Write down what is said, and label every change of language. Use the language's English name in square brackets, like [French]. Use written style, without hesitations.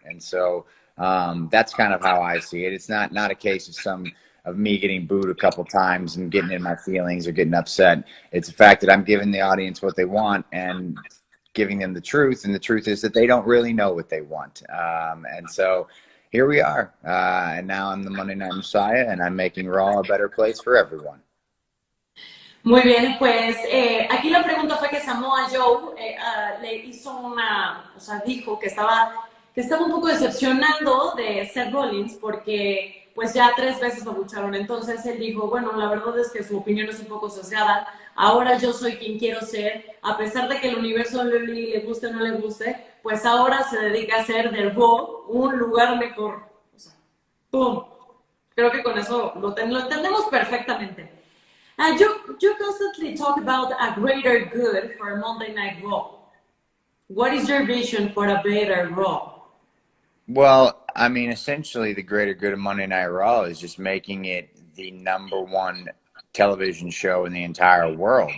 [English] And so that's kind of how I see it. It's not a case of me getting booed a couple times and getting in my feelings or getting upset. It's the fact that I'm giving the audience what they want and giving them the truth, and the truth is that they don't really know what they want. And so here we are, and now I'm the Monday Night Messiah, and I'm making Raw a better place for everyone. [Spanish] Muy bien, pues aquí la pregunta fue que Samoa Joe le hizo o sea, dijo que estaba un poco decepcionando de Seth Rollins porque pues ya 3 veces lo bucharon. Entonces él dijo, bueno, la verdad es que su opinión es un poco sesgada. Ahora yo soy quien quiero ser. A pesar de que el universo le guste o no le guste, pues ahora se dedica a hacer del Raw un lugar mejor. O sea, ¡pum! Creo que con eso lo entendemos perfectamente. [English] You constantly talk about a greater good for Monday Night Raw. What is your vision for a better Raw? Well, I mean, essentially, the greater good of Monday Night Raw is just making it the #1 television show in the entire world.